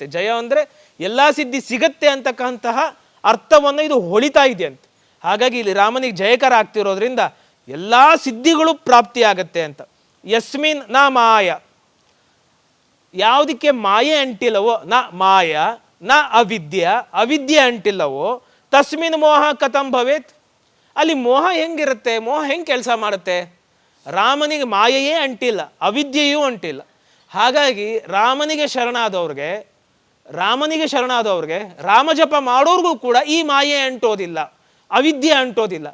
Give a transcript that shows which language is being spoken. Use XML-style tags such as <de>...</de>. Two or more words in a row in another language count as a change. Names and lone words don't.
<kn>ಜಯ ಅಂದರೆ ಎಲ್ಲ ಸಿದ್ಧಿ ಸಿಗತ್ತೆ ಅಂತಕ್ಕಂತಹ ಅರ್ಥವನ್ನು ಇದು ಹೊಳಿತಾ ಇದೆ ಅಂತೆ. ಹಾಗಾಗಿ ಇಲ್ಲಿ ರಾಮನಿಗೆ ಜಯಕರ ಆಗ್ತಿರೋದ್ರಿಂದ ಎಲ್ಲ ಸಿದ್ಧಿಗಳು ಪ್ರಾಪ್ತಿಯಾಗತ್ತೆ ಅಂತ.</kn> <sa>ಯಸ್ಮಿನ್ ನ ಮಾಯ,</sa> <kn>ಯಾವುದಕ್ಕೆ ಮಾಯೆ ಅಂಟಿಲ್ಲವೋ,</kn> <sa>ನ ಮಾಯ ನ ಅವಿದ್ಯ,</sa> <kn>ಅವಿದ್ಯೆ ಅಂಟಿಲ್ಲವೋ,</kn> <sa>ತಸ್ಮಿನ್ ಮೋಹ ಕಥಂ ಭವೇತ್,</sa> <kn>ಅಲ್ಲಿ ಮೋಹ ಹೆಂಗಿರುತ್ತೆ, ಮೋಹ ಹೆಂಗೆ ಕೆಲಸ ಮಾಡುತ್ತೆ? ರಾಮನಿಗೆ ಮಾಯೆಯೇ ಅಂಟಿಲ್ಲ, ಅವಿದ್ಯೆಯೂ ಅಂಟಿಲ್ಲ. ಹಾಗಾಗಿ ರಾಮನಿಗೆ ಶರಣಾದವ್ರಿಗೆ ರಾಮಜಪ ಮಾಡೋರ್ಗೂ ಕೂಡ ಈ ಮಾಯೆ ಅಂಟೋದಿಲ್ಲ, ಅವಿದ್ಯೆ ಅಂಟೋದಿಲ್ಲ.</kn>